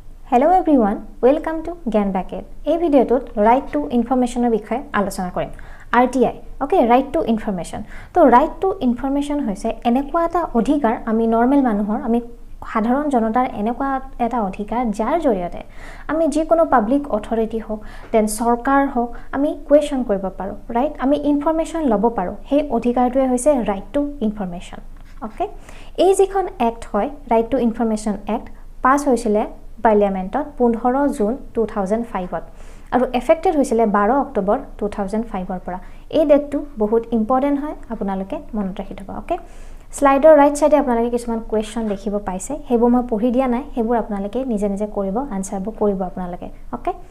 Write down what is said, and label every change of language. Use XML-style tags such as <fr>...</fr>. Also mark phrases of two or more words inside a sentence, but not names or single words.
<en>Hello everyone, welcome to Gyan Bucket.</en> <as>এই ভিডিওটোত</as> <en>right to informationৰ</en> <as>বিষয়ে আলোচনা কৰিম।</as> <en>RTI, okay, right to information.</en> <as>তো</as> <en>right to information</en> <as>হৈছে এনেকুৱা এটা অধিকাৰ আমি নৰ্মেল মানুহৰ আমি সাধাৰণ জনতাৰ এনেকুৱা এটা অধিকাৰ যাৰ জৰিয়তে আমি যিকোনো</as> <en>public authority</en> <as>হোক দেন চৰকাৰ হোক আমি কুৱেশ্যন কৰিব পাৰো, ৰাইট? আমি ইনফৰমেশ্যন ল'ব পাৰো। সেই অধিকাৰটোৱে হৈছে</as> <en>right to information, okay?</en> <as>এই যিখন এক্ট হয়</as> <en>right to information act</en> <as>পাছ হৈছিলে পাৰ্লিয়ামেণ্টত 15 জুন 2005ত আৰু এফেক্টেড হৈছিলে 12 অক্টোবৰ 2005ৰ পৰা। এই ডেটটো বহুত ইম্পৰ্টেন্ট হয়, আপোনালোকে মনত ৰাখি থব, ওকে? স্লাইডৰ</as> <en>right sideে</en> <as>আপোনালোকে কিছুমান কোৱেশ্চন দেখিব পাইছে, হেবোৰ মই পঢ়ি দিয়া নাই, হেবোৰ আপোনালোকে নিজে নিজে কৰিব, আনসাৰবোৰ কৰিব আপোনালোকে, ওকে?</as>